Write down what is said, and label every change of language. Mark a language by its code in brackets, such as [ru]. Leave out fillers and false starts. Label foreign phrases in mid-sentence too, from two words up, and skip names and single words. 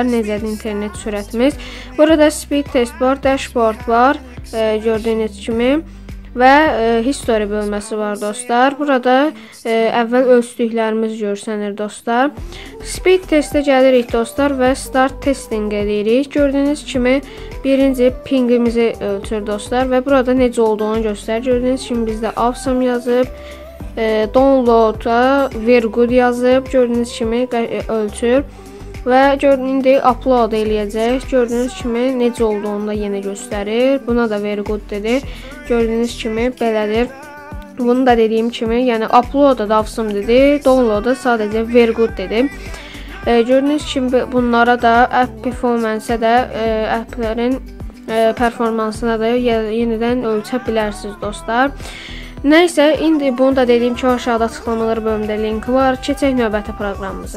[az] Necədir internet sürətimiz? Burada [en] speed test [az] var, dashboard var, gördüyünüz kimi və history bölməsi var dostlar. Burada əvvəl ölçdüklərimiz görsənir dostlar. Speed testə gəlirik dostlar və [en] start testing [az] edirik. Gördüyünüz kimi birinci pingimizi ölçür dostlar və burada necə olduğunu göstərir. Gördüyünüz kimi bizdə awesome yazıb. Download-a [en] very good [az] yazıb, gördüyünüz kimi ölçür və indi upload eləyəcək. Gördüyünüz kimi necə olduğunu da yenə göstərir. Buna da [en] very good [az] dedi. Gördüyünüz kimi belədir. Bunu da dediyim kimi, yəni upload-a da awesome dedi, download-a sadəcə [en] very good [az] dedi. Gördüyünüz kimi bunlara da [en] app performance-ə [az] də applərin performansına da yenidən ölçə bilərsiniz dostlar. Nəysə, indi bunu da dediyim kimi aşağıda açıqlamalar bölümündə linki var. Keçək növbəti proqramımıza.